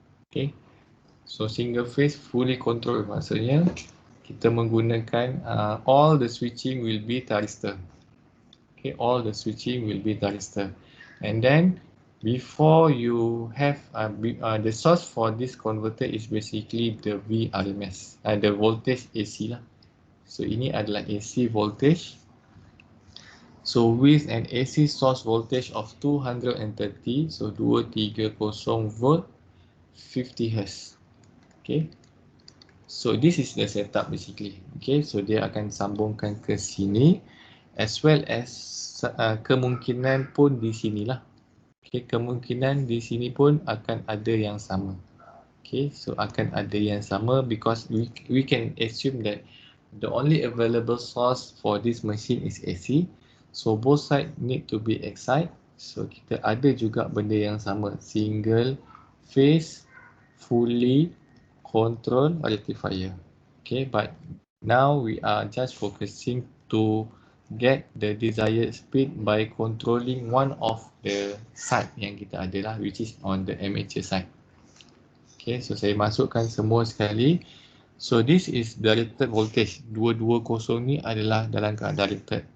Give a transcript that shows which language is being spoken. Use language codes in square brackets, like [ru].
[en] Okay, so single phase fully controlled [ms] maksudnya kita menggunakan [en] all the switching will be thyristor. Okay, all the switching will be thyristor. And then before you have the source for this converter is basically the V RMS, the voltage AC lah. So [ms] ini adalah [en] AC voltage. So with an AC source voltage of 230, so 230 volt, 50 Hz. Okay. So this is the setup basically. [ms] Okay, so dia akan sambungkan ke sini, [en] as well as [ms] kemungkinan pun di sinilah. Okay, kemungkinan di sini pun akan ada yang sama. [en] Okay, so [ms] akan ada yang sama [en] because we can assume that the only available source for this machine is AC. So both sides need to be excited. So [ms] kita ada juga benda yang sama, [en] single phase fully control rectifier. Okay, but now we are just focusing to get the desired speed by controlling one of the side [ms] yang kita ada lah, [en] which is on the armature side. [ms] Okay, so saya masukkan semua sekali. [en] So this is directed voltage. [ms] 220 ni adalah dalam keadaan directed.